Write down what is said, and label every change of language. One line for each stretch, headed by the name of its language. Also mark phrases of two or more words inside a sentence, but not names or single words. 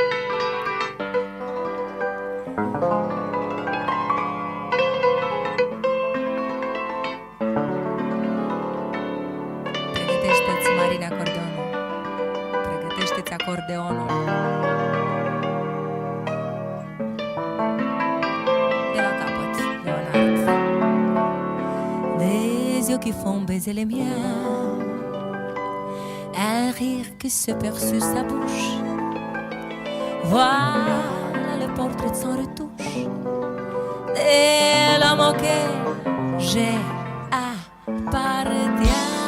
Romanian: Pregătește-ți, Marina, acordeonul. Pregătește-ți acordeonul. De la capăt, Leonard.
French: Des yeux qui font baiser les miens, un rire qui se perd sur sa bouche. Voilà le portrait sans retouche de l'homme auquel j'ai appartient.